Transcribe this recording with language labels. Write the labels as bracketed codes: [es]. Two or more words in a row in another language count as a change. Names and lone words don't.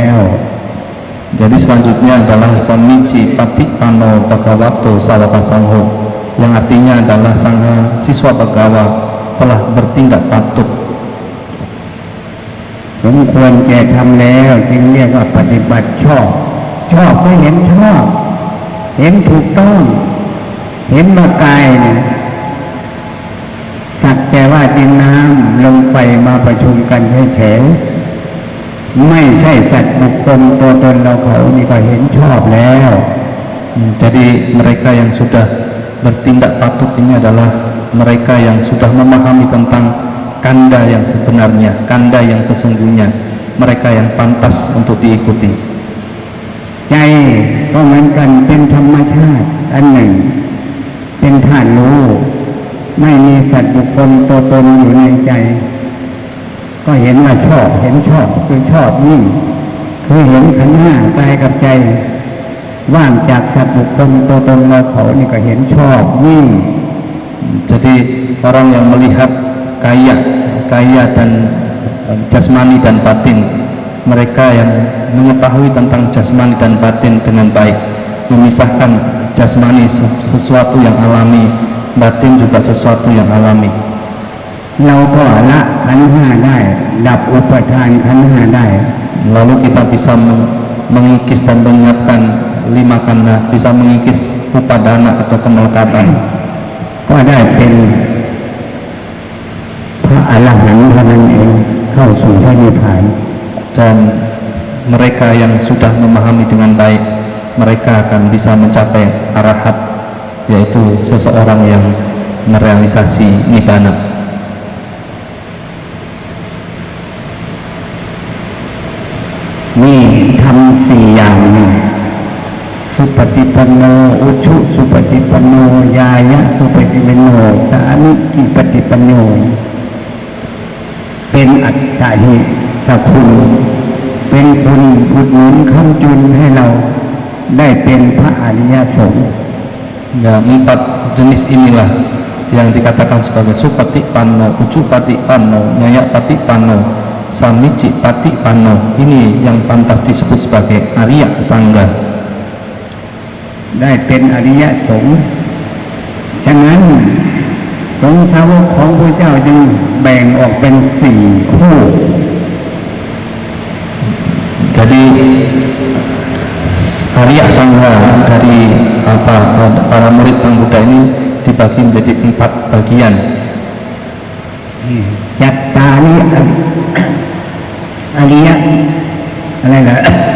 [id] Jadi selanjutnya adalah [pi] Samici Patipano Bhagavato Sawaka Sangho, [id] yang artinya adalah sangha siswa Bhagawa telah bertindak patut. [th] สมควรแก่ทำแล้วจึงเรียกว่าปฏิบัติชอบชอบก็เห็นชอบเห็นถูกต้องเห็นว่ากายเนี่ยสักแต่ว่าดินน้ำลมไฟมาประชุมกันเฉยๆไม่ใช่สัตว์บุคคลตัวตนเราเขานี่ก็เห็นชอบแล้ว [id] Jadi mereka yang sudah bertindak patut ini adalah mereka yang sudah memahami tentang kanda yang sebenarnya, kanda yang sesungguhnya, mereka yang pantas untuk diikuti. [th] ใจก็เหมือนกันเป็นธรรมชาติอันหนึ่งเป็นธาตุรู้ไม่มีสัตว์บุคคลตัวตนอยู่ในใจก็เห็นว่าชอบเห็นชอบคือชอบยิ่งคือเห็นขันธ์ห้ากายกับใจว่างจากสัตว์บุคคลตัวตนเราเขานี่ก็เห็นชอบยิ่ง [id] Jadi orang yang melihat kaya dan jasmani dan batin, mereka yang mengetahui tentang jasmani dan batin dengan baik, memisahkan jasmani sesuatu yang alami, batin juga sesuatu yang alami. [th] เราก็ละขันธ์ห้าได้ดับอุปทานขันธ์ห้าได้ [id] Lalu kita bisa mengikis dan menyiapkan lima kanda, bisa mengikis upadana atau kemelekatan. [th] ก็ได้เป็นพระอรหันต์เท่านั้นเองเข้าสู่พระนิพพาน [id] Dan mereka yang sudah memahami dengan baik, mereka akan bisa mencapai arahat, yaitu seseorang yang merealisasi nibbana. [th] นี่ทำสี่อย่างนี่สุปฏิปันโนอุชุสุปฏิปันโนยายะสุปฏิปันโนสามิจิปฏิปันโนเป็นอัตตหิตคุณ เป็นคุณอุดหนุนค้ำจุนให้เราได้เป็นพระอริยสงฆ์ [id] Ya, 4 jenis inilah yang dikatakan sebagai supatipanno, ucupatipanno, nyayapatipanno, samicipatipanno. Ini yang pantas disebut sebagai Arya Sangga. [th] ได้เป็นอริยสงฆ์ฉะนั้นสงฆ์สาวกของพระเจ้าจึงแบ่งออกเป็น4 คู่ [id] Jadi Arya Sangha dari para murid Sang Buddha ini dibagi menjadi 4 bagian. [pi] Jattari Arya [th] อะไรล่ะ